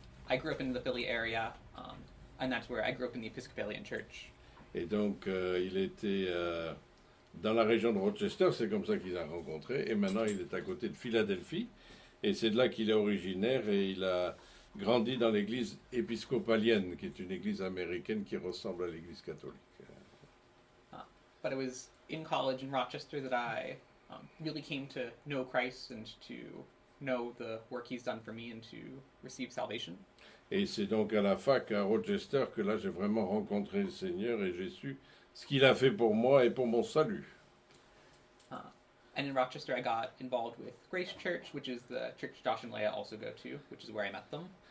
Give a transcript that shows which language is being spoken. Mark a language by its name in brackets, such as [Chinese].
[English] I grew up in the Philly area, and that's where I grew up in the Episcopalian Church. [French] Et donc, il était dans la région de Rochester, c'est comme ça qu'il a rencontré, et maintenant il est à côté de Philadelphie, et c'est de là qu'il est originaire, et il a grandi dans l'église épiscopalienne, qui est une église américaine qui ressemble à l'église catholique. [English] But it was in college in Rochester that I really came to know Christ and to know the work he's done for me and to receive salvation. [French] Et c'est donc à la fac à Rochester que là j'ai vraiment rencontré le Seigneur et j'ai su ce qu'il a fait pour moi et pour mon salut. [English] And in Rochester I got involved with Grace Church, which is the church Josh and Leah also go to, which is where I met them.